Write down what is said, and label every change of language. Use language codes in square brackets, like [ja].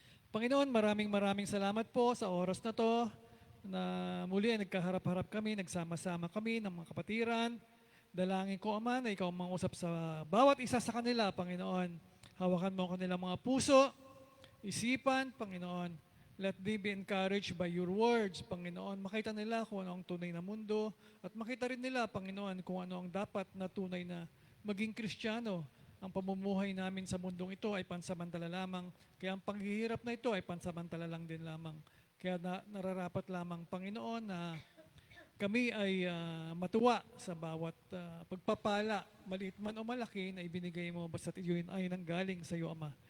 [tl] Panginoon, maraming salamat po sa oras na to na muli ay nagkaharap-harap kami, nagsama-sama kami ng mga kapatiran. Dalangin ko, Ama, na ikaw mangusap sa bawat isa sa kanila, Panginoon. Hawakan mo ang kanilang mga puso, isipan, Panginoon. [en] Let them be encouraged by your words, Panginoon. [tl] Makita nila kung ano ang tunay na mundo at makita rin nila, Panginoon, kung ano ang dapat na tunay na maging Kristiyano. Ang pamumuhay namin sa mundong ito ay pansamantala lamang, kaya ang paghihirap na ito ay pansamantala lang din lamang. Kaya nararapat lamang, Panginoon, na kami ay matuwa sa bawat pagpapala, maliit man o malaki, na ibinigay mo basta't iyon ay nanggaling sa iyo, Ama.